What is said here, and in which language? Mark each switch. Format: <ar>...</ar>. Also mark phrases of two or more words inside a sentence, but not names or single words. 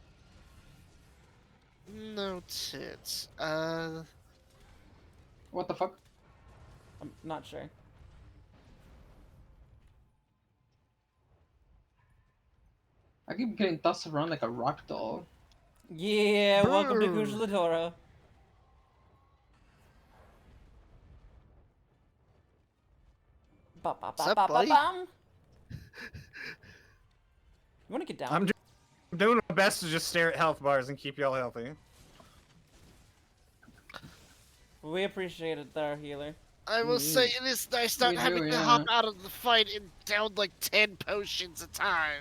<en>Noted. What the fuck? I'm not sure. I keep getting tossed around like a rock doll. Yeah, welcome to Brr. Kujaladora. Ba ba ba What's up, ba ba buddy? bam. You wanna get down? I'm doing my best to just stare at health bars and keep y'all healthy. We appreciate it there, healer. I will say it is nice not We do, having to yeah. hop out of the fight and down like 10 potions a time.</en>